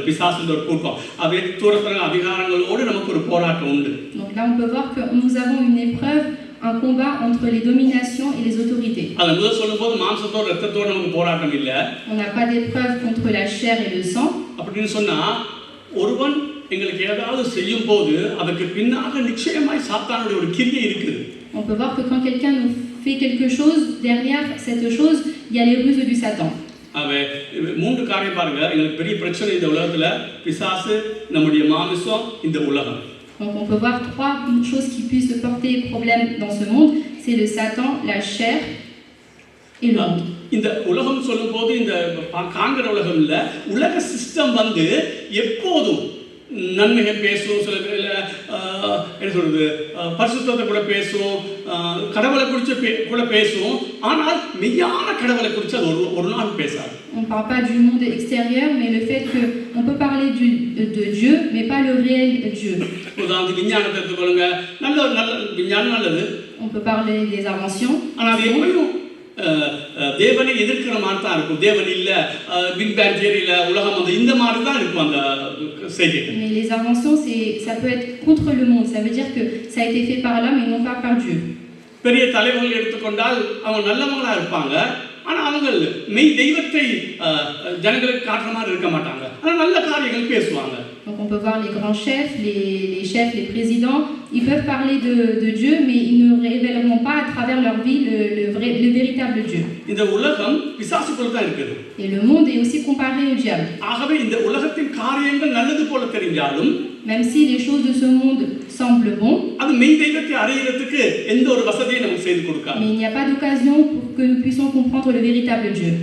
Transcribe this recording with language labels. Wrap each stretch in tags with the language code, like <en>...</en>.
<ta>பிசாசுன்ற ஒரு கூட்டம் அதே தூரத்தனங்கள் அதிகாரங்களோடு நமக்கு ஒரு போராட்டம் உண்டு.</ta> <fr>Donc là on peut voir que nous avons une épreuve, un combat entre les dominations et les autorités.</fr> <ta>அது முதல் சொல்லும்போது மாம்சத்தோட ரத்தத்தோட நமக்கு போராட்டம் இல்ல.</ta> <fr>On n'a pas d'épreuve contre la chair et le sang.</fr> <ta>அப்படின்னு சொன்னா ஒருவன் எங்களுக்கு ஏதாவது செய்யும் போது அதற்கு பின்னாக நிச்சயமாய் சாத்தானுடைய ஒரு கிரியை இருக்குது.</ta> <fr>On peut voir que quand quelqu'un nous fait quelque chose, derrière cette chose, il y a les ruses du Satan.</fr> <ta>அவன் மூன்று காரியம் பாருங்க. எங்களுக்கு பெரிய பிரச்சனை இந்த உலகத்துல பிசாசு, நம்முடைய மாமிசம், இந்த உலகம்.</ta> <fr>Donc on peut voir trois choses qui puissent porter problème dans ce monde, c'est le Satan, la chair et le monde.</fr> <ta>இந்த உலகம் சொல்லும்போது இந்த காண்கிற உலகம் இல்ல, உலக சிஸ்டம் எப்போதும் நன்மைகள் பேசும், சில பேர் என்ன சொல்றது பரிசுத்தத்தை கூட பேசும், கடவுளை குறித்து கூட பேசும். ஆனால் மெய்யான கடவுளை குறித்து அது ஒரு நாள் பேசாது.</ta> <fr>On ne parle pas du monde extérieur, mais le fait qu'on peut parler de Dieu, mais pas le réel Dieu.</fr> <ta>உதாரணத்துக்கு விஞ்ஞானத்தை எடுத்துக்கொள்ளுங்க. நல்ல விஞ்ஞானம் நல்லது.</ta> <fr>On peut parler des inventions.</fr> <ta>ஆனால் அது எப்படியும் தேவனை எதிர்க்கிற மாதிரி தான் இருக்கும். தேவன் இல்ல, பிக் பேங் தியரியில உலகம் இந்த மாதிரி தான் இருக்கும் அந்த செய்தி.</ta> <fr>Mais les inventions, ça peut être contre le monde. Ça veut dire que ça a été fait par l'homme et non pas par Dieu.</fr> <ta>பெரிய தலைவர்கள் எடுத்துக்கொண்டால் அவங்க நல்லவங்களா இருப்பாங்க. ஆனா அவங்க மெய் தெய்வத்தை ஜனங்களுக்கு காட்டுற மாதிரி இருக்க மாட்டாங்க. ஆனா நல்ல காரியங்கள் பேசுவாங்க.</ta> <fr>Donc on peut voir les grands chefs, les chefs, les présidents, ils peuvent parler de Dieu, mais ils ne révéleront pas à travers leur vie le véritable Dieu.</fr> <ta>இந்த உலகம் பிசாசுக்குள்ள தான் இருக்குது.</ta> <fr>Et le monde est aussi comparé au diable.</fr> <ta>ஆகவே இந்த உலகத்தின் காரியங்கள் நல்லது போல தெரிஞ்சாலும்,</ta> <fr>même si les choses de ce monde semblent bonnes,</fr> <ta>அது மெய் தெய்வத்தை அறியறதுக்கு எந்த ஒரு வசதியும் நமக்கு செய்து கொடுக்காது.</ta> <fr>mais il n'y a pas d'occasion pour que nous puissions comprendre le véritable Dieu.</fr>